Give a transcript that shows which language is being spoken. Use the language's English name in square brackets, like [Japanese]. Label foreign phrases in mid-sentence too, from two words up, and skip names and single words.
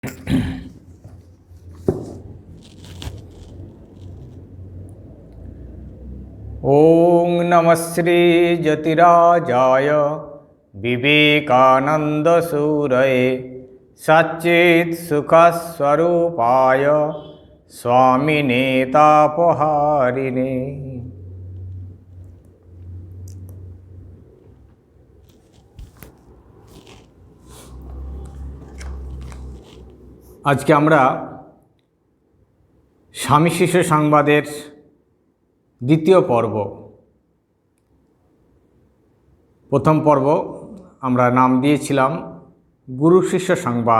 [Sanskrit] ओं नमः श्री जतिराजाय विवेकानंदसूरये सच्चित् सुखस्वरूपाय स्वामिने तापहारिणे। [Bangla] আজকে আমরা স্বামী শিষ্য সংবাদের দ্বিতীয় পর্ব, প্রথম পর্ব আমরা নাম দিয়েছিলাম গুরু শিষ্য সংবাদ।